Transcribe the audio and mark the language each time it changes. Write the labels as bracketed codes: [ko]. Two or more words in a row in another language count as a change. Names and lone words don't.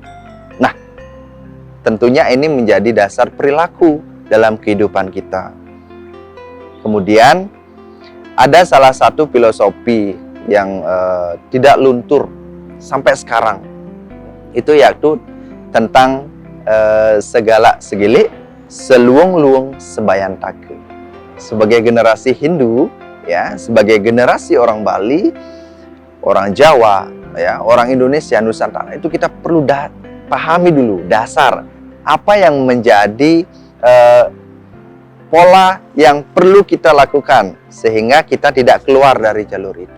[id] Nah, tentunya ini menjadi dasar perilaku dalam kehidupan kita. Kemudian ada salah satu filosofi yang tidak luntur sampai sekarang, Itu yaitu tentang [ban] segala segilik, seluung-luung sebayan take. [id] Sebagai generasi Hindu, ya, sebagai generasi orang Bali, orang Jawa, ya, orang Indonesia, Nusantara, itu kita perlu pahami dulu dasar apa yang menjadi pola yang perlu kita lakukan sehingga kita tidak keluar dari jalur itu.